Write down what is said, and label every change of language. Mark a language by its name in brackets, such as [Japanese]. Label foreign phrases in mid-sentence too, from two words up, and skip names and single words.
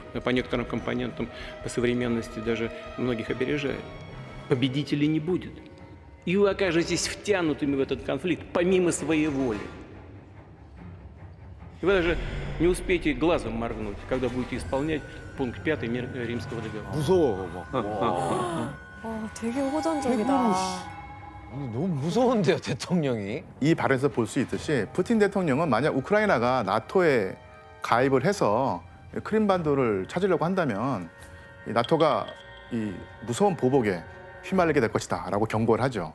[Russian] По некоторым компонентам, по современности даже многих опережает. Победителей не будет. И вы окажетесь втянутыми в этот конфликт помимо своей воли. И вы даже не успеете глазом моргнуть, когда будете исполнять пункт 5 Римского договора. [Korean] 무서워. 되게 호전적이다. 너무 무서운데요, 대통령이. 이 발언에서 볼 수 있듯이 푸틴 대통령은 만약 우크라이나가 나토에 가입을 해서 크림반도를 찾으려고 한다면 이 나토가 이 무서운 보복에 휘말리게 될 것이다라고 경고를 하죠.